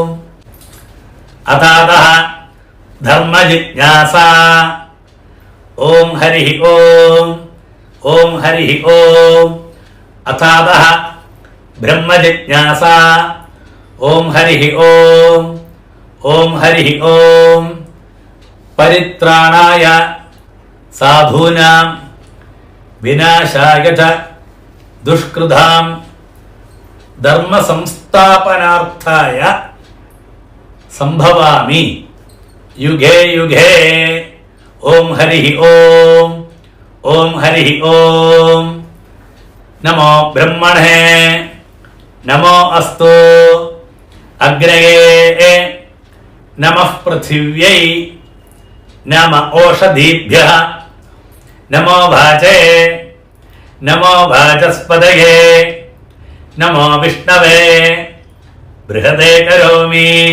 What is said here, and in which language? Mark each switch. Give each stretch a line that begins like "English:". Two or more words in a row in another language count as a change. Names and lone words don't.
Sanskrit: അതാതഃ ധർമ്മജിജ്ഞാസ. ഓം ഹരി ഓം ഓം ഹരി ഓം. അതാതഃ ബ്രഹ്മജിജ്ഞാസ. ഓം ഹരി ഓം ഓം ഹരി ഓം. പരിത്രാണായ സാധൂനാം വിനാശായ ച ദുഷ്കൃതാം ധർമ്മ സംസ്ഥാപനാർത്ഥായ സംഭവാമി യുഗേ യുഗേ. ഓം ഹരി ഓം ഓം ഹരി ഓം. നമോ ബ്രഹ്മണേ നമോ അസ്തു അഗ്രയേ നമഃ പൃഥിവ്യൈ നമ ഓഷധീഭ്യഃ നമോ വാചേ നമോ വാചസ്പതയേ നമോ വിഷ്ണവേ ബൃഹദേ കരോമി.